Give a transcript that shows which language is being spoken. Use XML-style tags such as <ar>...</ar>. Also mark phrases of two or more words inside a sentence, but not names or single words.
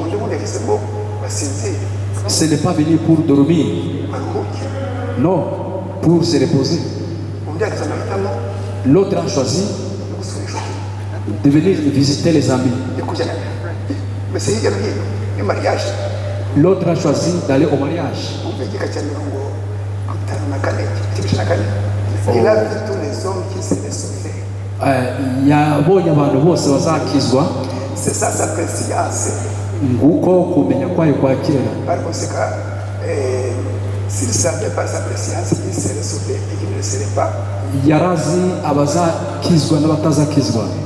<fr>Ce n'est pas venir pour dormir. Non, pour se reposer. L'autre a choisi de venir visiter les amis. L'autre a choisi d'aller au mariage.</fr> <rw>Yabonye abantu bose bazakizwa. Nguko kumenya kwayo kwa kera. Yarazi abazakizwa n'abatazakizwa.</rw>